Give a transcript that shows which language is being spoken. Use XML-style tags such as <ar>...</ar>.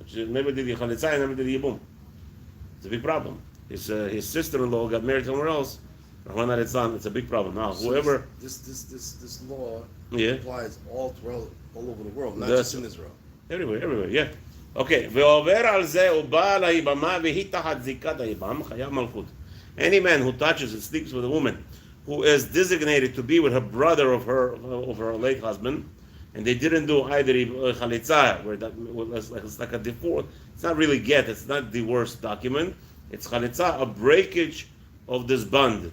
<en>Never did the chalitza, never did the yibum. It's a big problem. His sister-in-law got married somewhere else. It's a big problem. Now, so whoever this law applies all over the world, not just in Israel. Everywhere, yeah. Okay.</en> <he>ועובר על זה הוא בא לאיבמה והיא תחת זיקת האיבם חייב מלכות.</he> <en>Any man who touches and sleeps with a woman who is designated to be with her brother of her late husband, and they didn't do either chalitza, where it's like a default. It's not really get. It's not the worst document. It's chalitza, a breakage of this bond.</en>